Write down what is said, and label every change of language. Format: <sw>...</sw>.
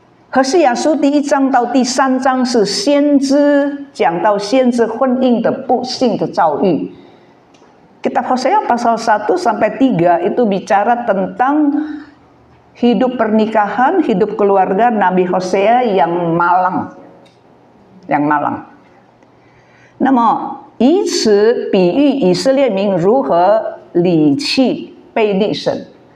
<zh>何西阿书第1章到第3章是先知讲到先知婚姻的不幸的遭遇。</zh> <id>Kitab Hosea pasal 1 sampai 3 itu bicara tentang hidup pernikahan, hidup keluarga Nabi Hosea yang malang. Yang malang.</id> <zh>那么以此比喻以色列民如何离弃背逆神。</zh>